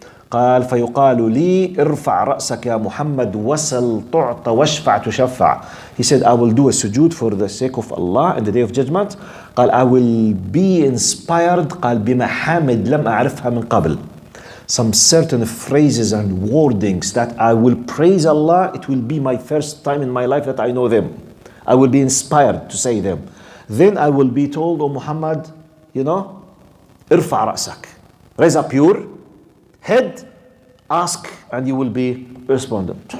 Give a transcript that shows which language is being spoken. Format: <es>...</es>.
<ar>قال فيقال لي ارفع رأسك يا محمد وسل تعط واشفع تشفع.</ar> <en>He said, I will do a sujood for the sake of Allah in the day of judgment.</en> <ar>قال</ar> <en>I will be inspired</en> <ar>قال بمحامد لم أعرفها من قبل.</ar> <en>Some certain phrases and wordings that I will praise Allah. It will be my first time in my life that I know them. I will be inspired to say them. Then I will be told, oh Muhammad,</en> <ar>ارفع رأسك,</ar> <en>raise up your head, ask, and you will be responded.</en>